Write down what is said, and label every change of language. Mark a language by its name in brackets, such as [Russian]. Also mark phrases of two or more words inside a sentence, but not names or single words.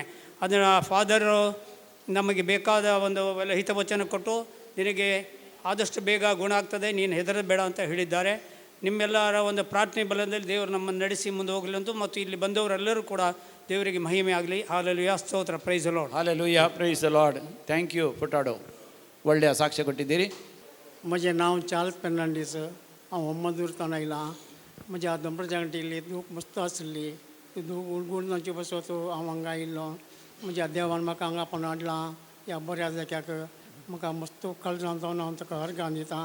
[Kannada] ಅದನ್ನು ಫಾದರು ನಮಗೆ ಬೇಕಾದ ಒಂದು ಹಿತವಚನ ಕೊಟ್ಟು ನಿನಗೆ ಆದಷ್ಟು ಬೇಗ ಗುಣ ಆಗ್ತದೆ, ನೀನು ಹೆದರಬೇಡ ಅಂತ ಹೇಳಿದ್ದಾರೆ. ನಿಮ್ಮೆಲ್ಲರ ಒಂದು ಪ್ರಾರ್ಥನೆ ಬಲದಲ್ಲಿ ದೇವರು ನಮ್ಮನ್ನು ನಡೆಸಿ ಮುಂದೆ ಹೋಗಲಂತೂ ಮತ್ತು ಇಲ್ಲಿ ಬಂದವರೆಲ್ಲರೂ ಕೂಡ ದೇವರಿಗೆ ಮಹಿಮೆ ಆಗಲಿ. ಹಾಲೆಲೂಯಾ, ಸ್ತೋತ್ರ. [English] Praise the Lord. हालेलुया, Praise the Lord. Thank you फुटाडो. [Kannada] ಒಳ್ಳೆಯ ಸಾಕ್ಷ್ಯ ಕೊಟ್ಟಿದ್ದೀರಿ. [Konkani] म्हजें नांव चार्ल्स फेर्नांडीस. हांव मधुरतान आयलां. म्हज्या दंपर जाणटेली दूख मस्त आसली. दूख उणगुणची बसत हांव हांगा आयिल्लो. म्हज्या देवान म्हाका हांगा पण हाडलां. ह्या बऱ्या जाग्याक म्हाका मस्त काळजान जावन हांव ताका अर्गां दितां.